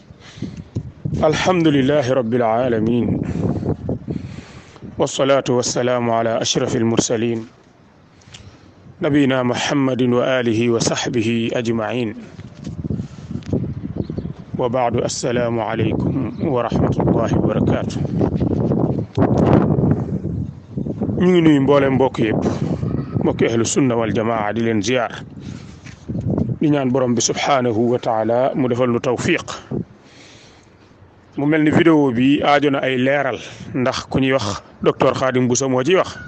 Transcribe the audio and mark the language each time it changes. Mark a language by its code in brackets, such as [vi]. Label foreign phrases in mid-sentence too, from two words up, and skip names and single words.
[ar] الحمد لله رب العالمين والصلاة والسلام على أشرف المرسلين نبينا محمد وآله وصحبه أجمعين وبعد السلام عليكم ورحمة الله وبركاته. [wo] ñu ngi nuyu mboolem mbokk yëpp mbokki [ar] أهل السنة والجماعة [wo] di leen ziar di ñaan borom bi [ar] سبحانه وتعالى [wo] mu defal nu tawfiq. mu mel ni vidéo bi aajo na ay leeral ndax ku ñuy wax docteur Khadim Bousso moo ciy wax.